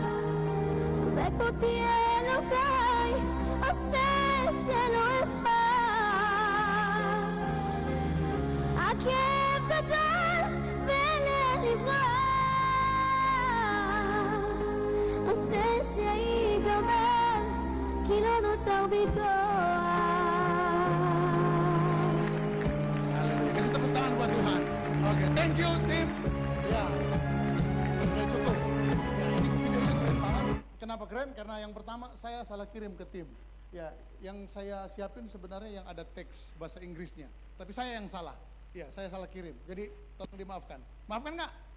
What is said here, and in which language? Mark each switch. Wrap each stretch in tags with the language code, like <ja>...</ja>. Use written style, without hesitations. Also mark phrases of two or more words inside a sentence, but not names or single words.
<he>חזק אותי אלוקיי, עושה שלא אבחר. הכאב גדול ולב נברא, עושה שיגמר, כי לא נותר בי</he> <id>Haleluya. Kasih tepuk tangan buat Tuhan. Oke,</id> <en>thank you</en> <id>tim. Ya, udah cukup. Ya, ini videonya keren banget. Kenapa keren? Karena yang pertama saya salah kirim ke tim. Ya, yang saya siapin sebenarnya yang ada teks bahasa Inggrisnya. Tapi saya yang salah. Ya, saya salah kirim. Jadi tolong dimaafkan. Maafkan nggak?</id>